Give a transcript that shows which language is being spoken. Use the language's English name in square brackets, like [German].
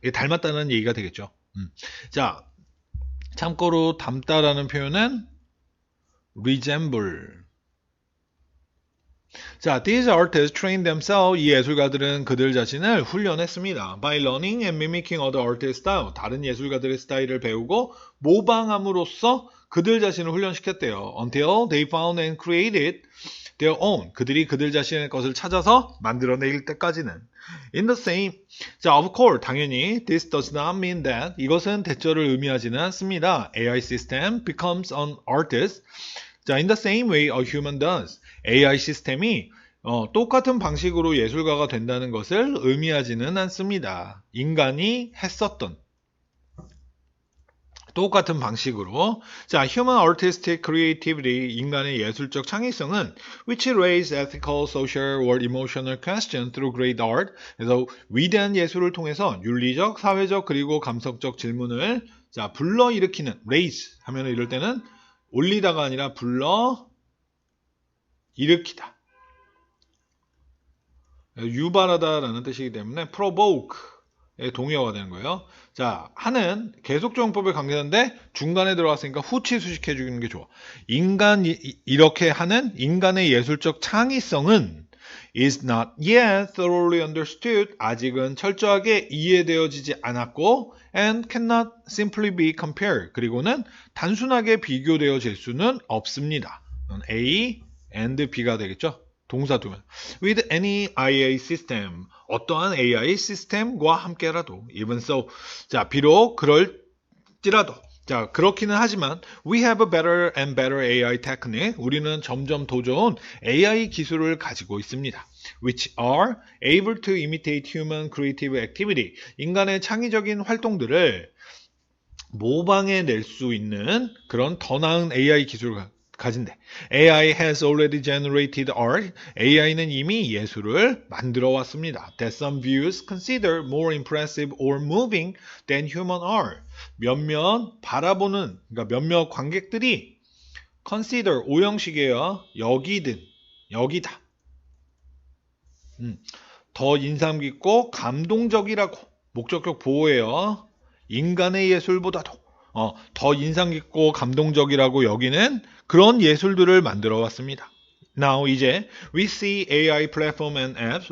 [Korean] 이게 닮았다는 얘기가 되겠죠. 자, 참고로 닮다라는 표현은 resemble. [English] 자, these artists trained themselves. [Korean] 이 예술가들은 그들 자신을 훈련했습니다. [English] By learning and mimicking other artists' style. [Korean] 다른 예술가들의 스타일을 배우고 모방함으로써 그들 자신을 훈련시켰대요. [English] Until they found and created their own. [Korean] 그들이 그들 자신의 것을 찾아서 만들어낼 때까지는. [English] In the same. 자, of course, [Korean] 당연히 [English] this does not mean that. [Korean] 이것은 대절을 의미하지는 않습니다. [English] AI system becomes an artist. 자, in the same way a human does. [Korean] AI 시스템이 똑같은 방식으로 예술가가 된다는 것을 의미하지는 않습니다. 인간이 했었던 똑같은 방식으로. [English] 자, human artistic creativity, [Korean] 인간의 예술적 창의성은 [English] which raise ethical, social, or emotional questions through great art. [Korean] 그래서 위대한 예술을 통해서 윤리적, 사회적, 그리고 감성적 질문을 불러일으키는 raise 하면 이럴 때는 올리다가 아니라 불러일으키다. 유발하다라는 뜻이기 때문에 provoke의 동의어가 되는 거예요. 자, 하는 계속조용법을 강조하는데 중간에 들어갔으니까 후치 수식해 주는 게 좋아. 이렇게 하는 인간의 예술적 창의성은 [English] is not yet thoroughly understood. [Korean] 아직은 철저하게 이해되어지지 않았고 [English] and cannot simply be compared. [Korean] 그리고는 단순하게 비교되어질 수는 없습니다. A and B가 되겠죠. 동사 두면 [English] with any AI system [Korean] 어떠한 AI 시스템과 함께라도 [English] even so [Korean] 자 비록 그럴지라도 자 그렇기는 하지만 [English] we have a better and better AI technique [Korean] 우리는 점점 더 좋은 AI 기술을 가지고 있습니다. [English] which are able to imitate human creative activity [Korean] 인간의 창의적인 활동들을 모방해낼 수 있는 그런 더 나은 AI 기술을 가진대. [English] AI has already generated art. [Korean] AI는 이미 예술을 만들어 왔습니다. [English] That some views consider more impressive or moving than human art. [Korean] 몇몇 바라보는, 그러니까 몇몇 관객들이 consider, 오형식이에요. 여기다. 더 인상 깊고 감동적이라고. 목적격 보호예요. 인간의 예술보다도. 더 인상 깊고 감동적이라고 여기는 그런 예술들을 만들어 왔습니다. [English] Now [Korean] 이제 [English] we see AI platform and apps.